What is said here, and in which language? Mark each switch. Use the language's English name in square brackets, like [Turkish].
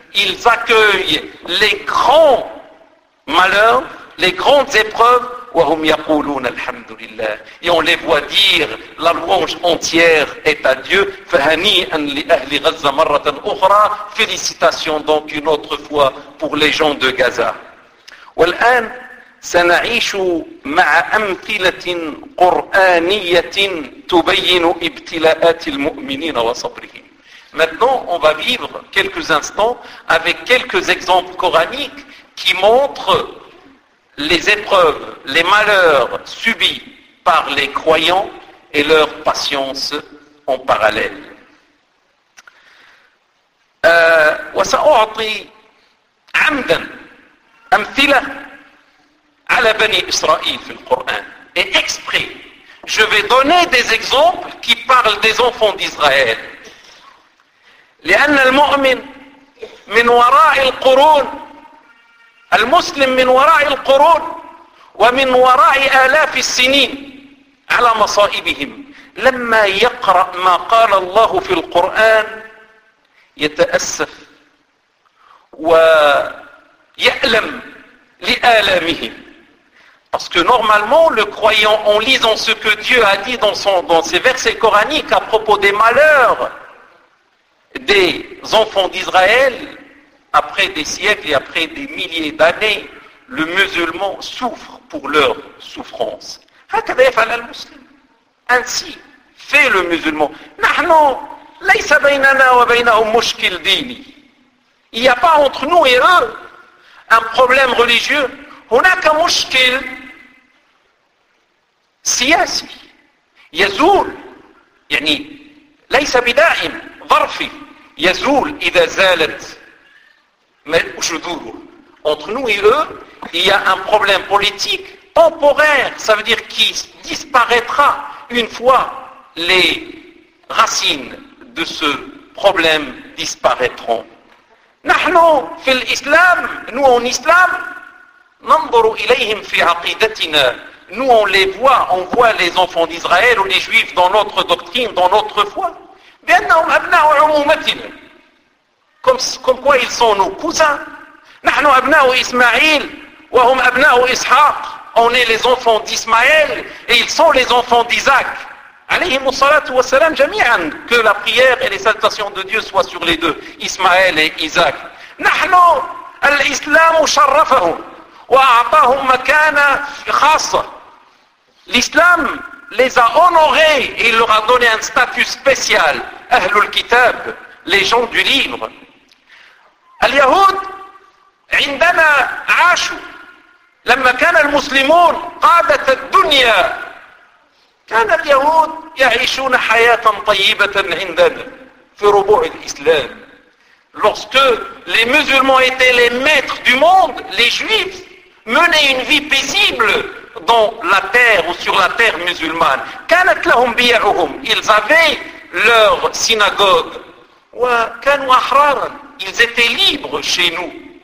[French] Ils accueillent les grands malheurs, les grandes épreuves. [Arabic] وَهُمْ يَقُولُونَ الْحَمْدُ لِلَّهِ. [French] Et on les voit dire, la louange entière est à Dieu. [Arabic] فَهَنِيئًا لِأَهْلِ غَزَّةَ مَرَّةً أُخْرَى. [French] Félicitations donc une autre fois pour les gens de Gaza. [Arabic] وَالْآنْ سنعيش مع أمثلة قرآنية تبين ابتلاءات المؤمنين وصبرهم. [French] Maintenant, on va vivre quelques instants avec quelques exemples coraniques qui montrent les épreuves, les malheurs subis par les croyants et leur patience en parallèle. [Arabic] وسأعطي عمدا أمثلة على بني إسرائيل في القرآن. [French] Et exprès, je vais donner des exemples qui parlent des enfants d'Israël. [Arabic] لأن المؤمن من وراء القرون, المسلم من وراء القرون ومن وراء آلاف السنين على مصائبهم. لما يقرأ ما قال الله في القرآن يتأسف ويألم لآلامهم. [French] Parce que normalement, le croyant, en lisant ce que Dieu a dit dans ses versets coraniques à propos des malheurs des enfants d'Israël, après des siècles et après des milliers d'années, le musulman souffre pour leur souffrance. [Arabic] هكذا يفعل المسلم. [French] Ainsi fait le musulman. [Arabic] نحن ليس بيننا وبينهم مشكل ديني. [French] Il n'y a pas entre nous et eux un problème religieux. [Arabic] هناك مشكل سياسي يزول, يعني ليس بدائم ظرفي, يزول إذا زالت جذوره. [French] Entre nous et eux, il y a un problème politique temporaire, ça veut dire qui disparaîtra une fois les racines de ce problème disparaîtront. [Arabic] Nahnu fil islam, [French] nous en islam, [Arabic] nanzuru ilayhim fi aqidatina, [French] nous on voit les enfants d'Israël ou les juifs dans notre doctrine, dans notre foi, [Arabic] bi'annahum abna'u 'ummatina, [French] comme quoi ils sont nos cousins. [Arabic] نحن أبناء إسماعيل وهم أبناء إسحاق. [French] On est les enfants d'Ismaël et ils sont les enfants d'Isaac. [Arabic] عليهم الصلاة والسلام جميعا. [French] Que la prière et les salutations de Dieu soient sur les deux, Ismaël et Isaac. [Arabic] نحن الإسلام شرفهم وأعطاهم مكانة خاصة. [French] L'islam les a honorés et il leur a donné un statut spécial. [Arabic] أهل الكتاب, [French] les gens du livre. [Arabic] اليهود عندما عاشوا لما كان المسلمون قادة الدنيا كان اليهود يعيشون حياة طيبة عندنا في ربوع الإسلام. [French] Lorsque les musulmans étaient les maîtres du monde, les juifs menaient une vie paisible dans la terre ou sur la terre musulmane. [Arabic] كانت لهم بيعهم, [French] ils avaient leur synagogue. [Arabic] وكانوا أحرارا, [French] ils étaient libres chez nous.